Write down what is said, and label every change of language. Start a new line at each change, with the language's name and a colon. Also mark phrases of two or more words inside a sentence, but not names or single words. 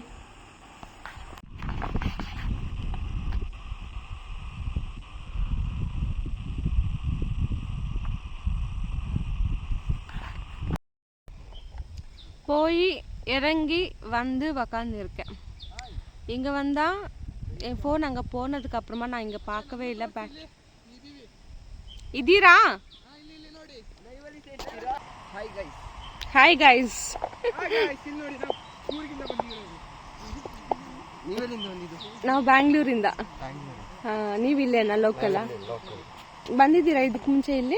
Tamil: போய் இறங்கி வந்து உக்காந்துருக்கேன். இங்கே வந்தால் என் ஃபோன் அங்கே போனதுக்கு அப்புறமா நான் இங்கே பார்க்கவே இல்லை.
Kannada: ಇದೀರಾ?
English: Hi guys.
Kannada: ನಾವು ಬ್ಯಾಂಗ್ಳೂರಿಂದ. ನೀವಿಲ್ಲೇನಾ ಲೋಕಲ್? ಬಂದಿದ್ದೀರಾ ಇದಕ್ಕೆ ಮುಂಚೆ ಇಲ್ಲಿ?